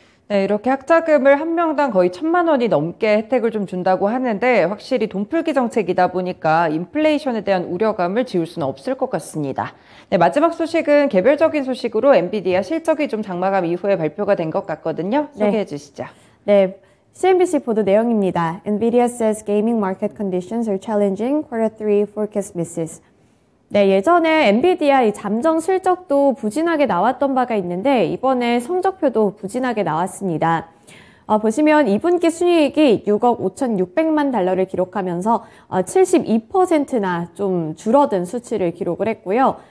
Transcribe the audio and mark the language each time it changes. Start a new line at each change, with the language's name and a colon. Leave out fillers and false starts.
Korean: 네, 이렇게 학자금을 한 명당 거의 1,000만 원이 넘게 혜택을 좀 준다고 하는데 확실히 돈풀기 정책이다 보니까 인플레이션에 대한 우려감을 지울 수는 없을 것 같습니다. 네, 마지막 소식은 개별적인 소식으로 엔비디아 실적이 좀 장마감 이후에 발표가 된 것 같거든요. 소개해 주시죠. 네. CNBC 보도 내용입니다.
English: NVIDIA says gaming market conditions are challenging. Quarter 3 forecast misses.
Korean: 네, 예전에 엔비디아 이 잠정 실적도 부진하게 나왔던 바가 있는데 이번에 성적표도 부진하게 나왔습니다. 보시면 2분기 순이익이 6억 5,600만 달러를 기록하면서 72%나 좀 줄어든 수치를 기록을 했고요.